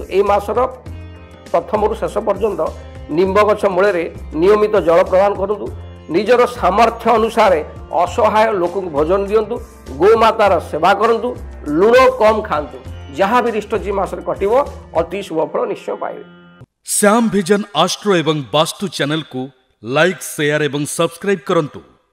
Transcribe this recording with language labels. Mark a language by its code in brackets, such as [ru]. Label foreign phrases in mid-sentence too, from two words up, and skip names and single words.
[or] ଏ ମାସର ପ୍ରଥମରୁ ଶେଷ ପର୍ଯ୍ୟନ୍ତ ନିମ୍ବ ଗଛ ମୂଳରେ ନିୟମିତ ଜଳ ପ୍ରଦାନ କରନ୍ତୁ। ନିଜର ସାମର୍ଥ୍ୟ ଅନୁସାରେ ଅସହାୟ ଲୋକଙ୍କୁ ଭୋଜନ ଦିଅନ୍ତୁ। ଗୋମାତାର ସେବା କରନ୍ତୁ। ଲୁଣ କମ୍ ଖାଆନ୍ତୁ। ଯାହା ବି ରିଷ୍ଟଜି ମାସରେ କଟିବ ଅତି ଶୁଭଫଳ ନିଶ୍ଚୟ ପାଇବେ। [hi] श्याम विजन आस्ट्रो एवं वास्तु चैनल को [en] like share [hi] एवं सब्सक्राइब करंतु।